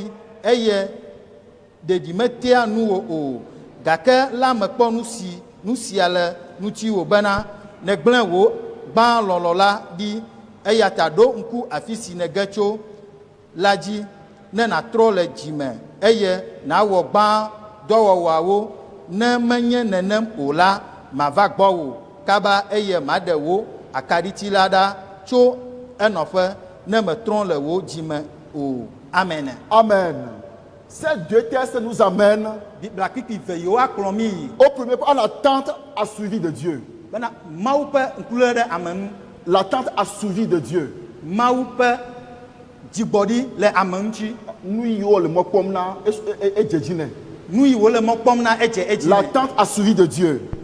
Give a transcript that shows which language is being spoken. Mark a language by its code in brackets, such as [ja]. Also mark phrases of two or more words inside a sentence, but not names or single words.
[ee] eye ɖeɖi metea nu wo o, gake la mekpɔ nu sia le ŋuti wo bena negblẽ wo gbã lɔlɔ la ɖi, eya ta ɖo ŋku afi si nege tso la dzi ne natrɔ le dzi me, eye nawɔ gbã dɔwɔwɔawo, ne menye nenem o la mava gbɔ wo kaba, eye maɖe wo akaɖiti la ɖa tso enɔƒe ne metrɔ le wo dzi me o. [fr] Amen. Amen. Ces deux textes nous amènent au premier point, l'attente assouvie de Dieu. L'attente assouvie de Dieu. L'attente assouvie de Dieu.